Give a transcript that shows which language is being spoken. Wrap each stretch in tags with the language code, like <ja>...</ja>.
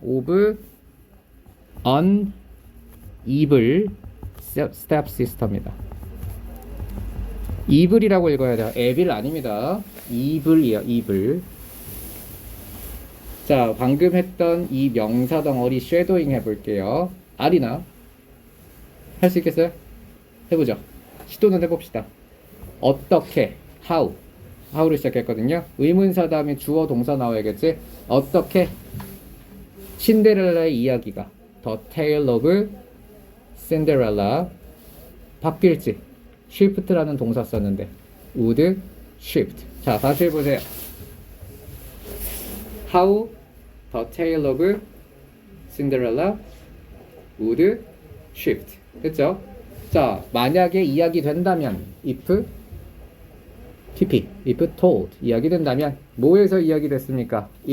<en>of an evil stepsister입니다.</en> <ko>evil이라고 읽어야 돼요. evil 아닙니다. evil이에요. evil. 자, 방금 했던 이 명사 덩어리 쉐도잉 해볼게요. 아리나 할 수 있겠어요? 해보죠. 시도는 해봅시다. 어떻게 how로 시작했거든요. 의문사 다음에 주어 동사 나와야겠지. 어떻게 신데렐라의 이야기가 The Tale of Cinderella 바뀔지. shift라는 동사 썼는데</ko> <en>would shift.</en> <ko>자, 다시 해보세요.</ko> <en>How the tale of Cinderella would shift.</en> <ko>됐죠? 자, 만약에 이야기 된다면 if pp</ko> <en>if told</en> <ko>이야기 된다면 뭐에서 이야기 됐습니까?</ko>